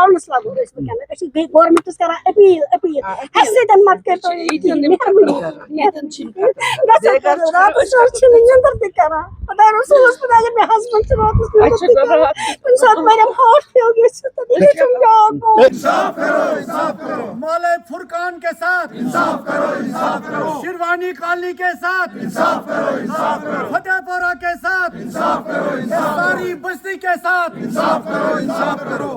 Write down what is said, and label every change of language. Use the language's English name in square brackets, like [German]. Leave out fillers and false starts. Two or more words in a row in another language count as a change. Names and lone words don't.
[Kashmiri] پانس لاگو گورمنٹ کران اپیل اَسہِ سۭتۍ مت کٔرتو نیندر تہِ کران خۄدا رسوٗلس پٮ۪ٹھ اگر مےٚ ہسبنٛڈ چھُ راتس کُنہِ ساتہٕ مریم [English] heart fail [Urdu] مولے فرقان کے ساتھ انصاف کرو، انصاف کرو، شیروانی کالنی کے ساتھ انصاف کرو، انصاف کرو، فتح پورہ کے ساتھ انصاف کرو، ساری بستی کے ساتھ انصاف کرو، انصاف کرو۔